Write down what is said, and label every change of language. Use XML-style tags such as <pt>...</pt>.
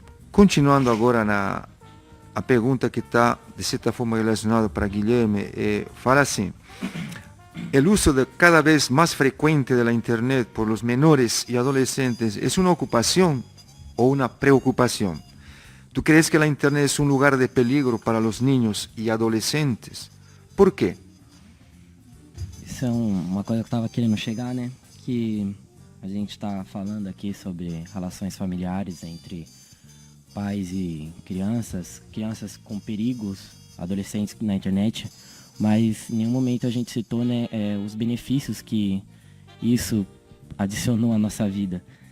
<pt>Continuando agora a pergunta que está, de certa forma, relacionada para Guilherme, fala assim, o uso cada vez mais frequente da internet</pt> <es>por los menores</es> <pt>e adolescentes é uma ocupação ou uma preocupação?</pt> <es>¿Tú crees que la internet es un lugar de peligro para los niños y adolescentes?</es> <pt>¿Por quê? Isso é uma coisa que eu estava querendo chegar, né? Que a gente está falando aqui sobre relações familiares entre pais e crianças com perigos, adolescentes na internet, mas em nenhum momento a gente citou, né, os benefícios que isso adicionou à nossa vida.</pt>